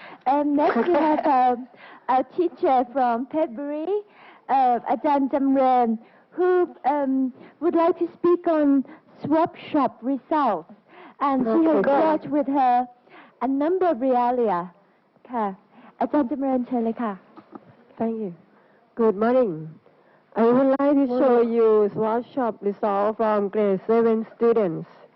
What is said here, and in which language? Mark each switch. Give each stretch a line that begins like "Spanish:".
English: And next we have a teacher from February, Ajahn Jamren, who would like to speak on swap shop results. And she has brought with her a number of realia.
Thai: ค่ะ อาจารย์จำเริญเชิญเลยค่ะ
English: Thank you. Good morning. I would like to show you swap shop result from grade 7 students.